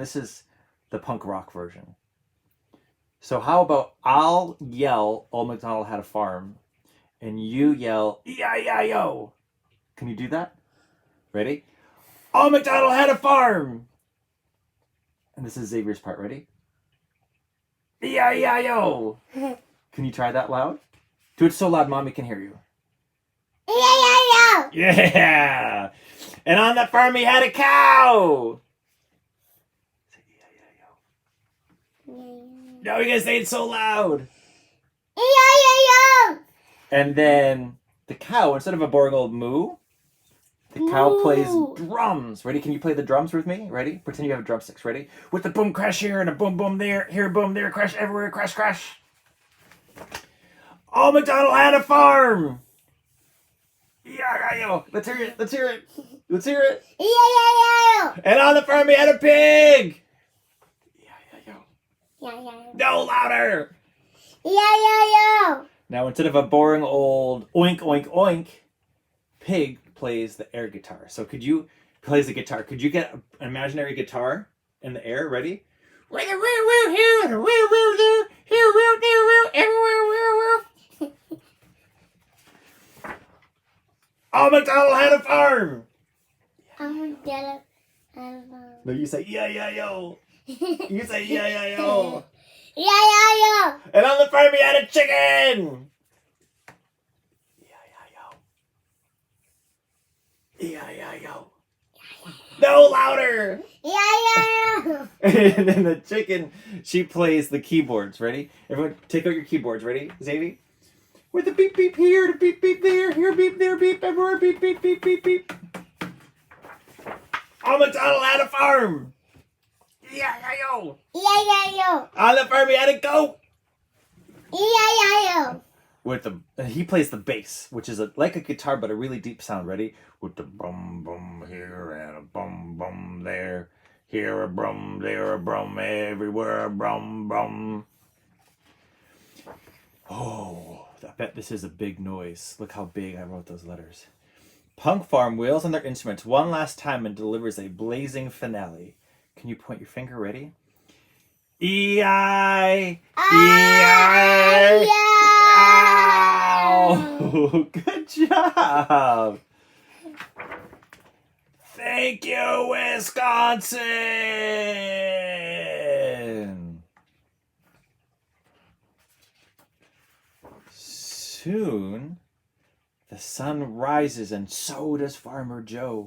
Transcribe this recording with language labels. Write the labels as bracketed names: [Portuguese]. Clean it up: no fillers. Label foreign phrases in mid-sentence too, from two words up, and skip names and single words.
[English] This is the punk rock version. So how about I'll yell Old MacDonald Had a Farm and you yell E-I-E-I-O. Can you do that? Ready? Old MacDonald had a farm. And this is Xavier's part. Ready? E-I-E-I-O. Can you try that loud? Do it so loud Mommy can hear you. E-I-E-I-O. Yeah. And on the farm he had a cow. Say E-I-E-I-O. No, you gotta say it so loud. E-I-E-I-O. And then the cow, instead of a boring old moo, the cow plays drums. Ready? Can you play the drums with me? Ready? Pretend you have drumsticks. Ready? With the boom crash here and a boom boom there. Here boom there. Crash everywhere. Crash crash. Old MacDonald had a farm. Yeah. Let's hear it. Let's hear it. Let's hear it. E-I-E-I-O. And on the farm he had a pig. Yeah. E-I-E-I-O. No, louder. E-I-E-I-O. Now, instead of a boring old oink, oink, oink, Pig plays the air guitar. So plays the guitar. Could you get an imaginary guitar in the air? Ready? Woo, woo, woo, here, and a woo, woo, there, here, woo, there, woo, everywhere, woo, woo. Old MacDonald had a farm. I'm gonna get it. No, you say, E-I-E-I-O. You say, E-I-E-I-O. E-I-E-I-O. And on the farm he had a chicken. E-I-E-I-O. No, louder. E-I-E-I-O. And then the chicken, she plays the keyboards. Ready? Everyone, take out your keyboards. Ready, Xavier? With the beep beep here, the beep beep there, here beep there, beep everywhere, beep beep beep beep beep. Old MacDonald had a farm. E-I-E-I-O. E-I-E-I-O. On the farm he had a goat. E-I-E-I-O. He plays the bass, which is like a guitar but a really deep sound. Ready? With the bum bum here and a bum bum there, here a brum, there a brum, everywhere a brum brum. Oh, I bet this is a big noise. Look how big I wrote those letters. Punk Farm wails on their instruments one last time and delivers a blazing finale. Can you point your finger? Ready? E-I-E-I. Oh, good job. Thank you, Wisconsin! Soon, the sun rises and so does Farmer Joe.